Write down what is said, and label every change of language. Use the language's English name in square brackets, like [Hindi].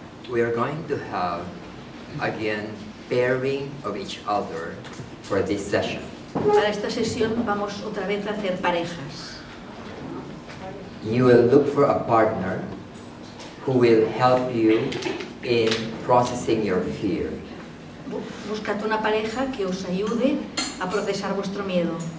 [English] We are going to have, again, pairing of each other for this session. [Spanish] Para esta sesión vamos otra vez a hacer parejas. [English] You will look for a partner who will help you in processing your fear. [Spanish] Buscad una pareja que os ayude a procesar vuestro miedo.